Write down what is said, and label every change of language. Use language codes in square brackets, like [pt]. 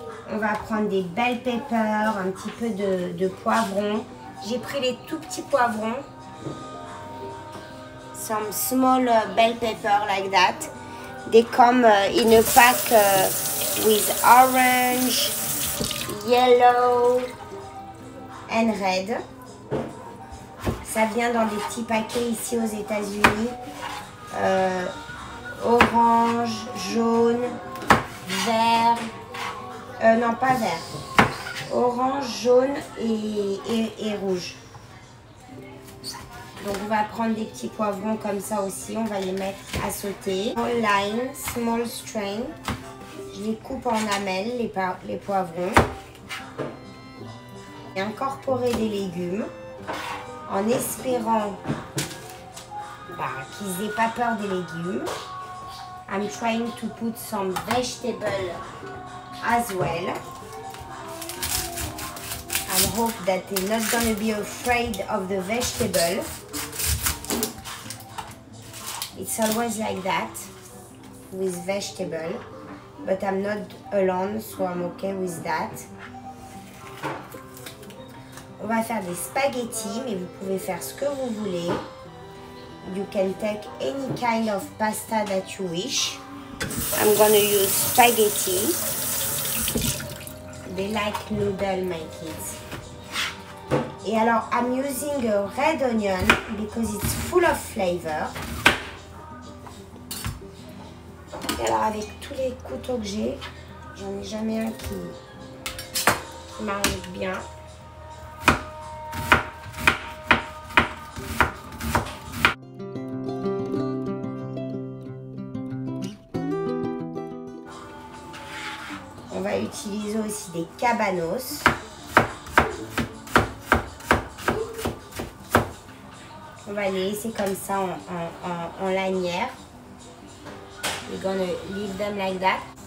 [fr] On va prendre des [en] bell peppers, [fr] un petit peu de poivrons. J'ai pris les tout petits poivrons. [en] Some small bell pepper like that. They come in a pack with orange, yellow and red. [fr] Ça vient dans des petits paquets ici aux États-Unis. Orange, jaune, vert. Non, pas vert. Orange, jaune et rouge. Donc on va prendre des petits poivrons comme ça aussi, on va les mettre à sauter. [en] Small line, small string. [fr] Je les coupe en lamelles, les poivrons. Et incorporer des légumes en espérant qu'ils n'aient pas peur des légumes. [en] I'm trying to put some vegetable as well. I hope that they're not going to be afraid of the vegetable. It's always like that with vegetable, but I'm not alone, so I'm okay with that. [fr] On va faire des spaghettis, mais vous pouvez faire ce que vous voulez. [en] You can take any kind of pasta that you wish. I'm gonna use spaghetti. They like noodle, my kids. [fr] Et alors, [en] I'm using a red onion because it's full of flavor. [fr] Et alors, avec tous les couteaux que j'ai, j'en ai jamais un qui marche bien. utiliser aussi des cabanos. On va les laisser comme ça en lanière. [en] We're gonna leave them like that.